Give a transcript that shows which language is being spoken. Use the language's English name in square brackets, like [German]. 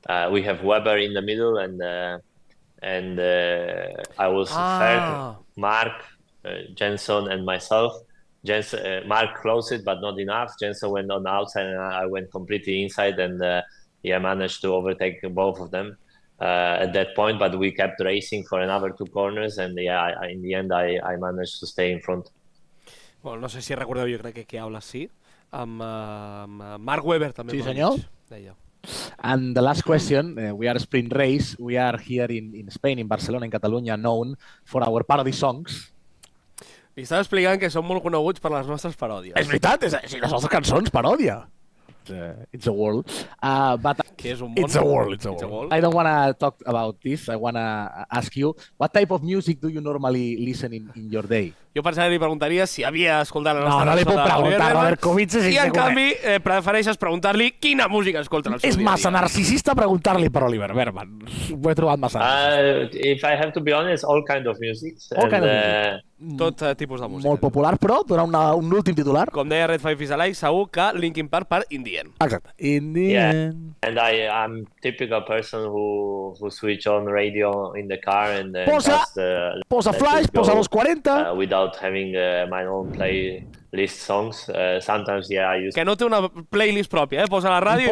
[English] We have Weber in the middle, and I was third, Mark, Jenson, and myself. Mark closed it, but not enough. Jenson went on outside, and I went completely inside, and managed to overtake both of them at that point. But we kept racing for another 2 corners, and in the end, I managed to stay in front. [Catalan] Bueno, no sé si recordeu, jo crec que habla sí, amb Mark Webber també. Sí, senyor. Deia. [English] And the last question, we are a sprint race. We are here in Spain, in Barcelona, in Catalunya, known for our parody songs. [Catalan] Li estava explicant que som molt coneguts per les nostres paròdies. És veritat, les nostres cançons, paròdia. [English] It's a world. [Catalan] Que és un món. [English] It's a world. I don't want to talk about this. I want to ask you, what type of music do you normally listen in your day? [Catalan] Jo pensava que li preguntaria si havia escoltat la nostra cançó. No li puc preguntar, Robert Kubica. I en canvi, prefereixes preguntar-li quina música escolta en el seu dia. És massa narcisista preguntar-li per Oliver Berman. Ho he trobat massa. [English] If I have to be honest, all kind of music. [Catalan] Tot tipus de música. Molt popular, però donar un últim titular. Com deia Red 5 is Alive, segur que Linkin Park per In the End. Exacte. In the End. [English] And I'm typical person who switch on radio in the car and [Catalan] posa flash, posa los 40 [English] without having my own playlist songs. Sometimes I use [Catalan] que no té una playlist pròpia, posa la ràdio i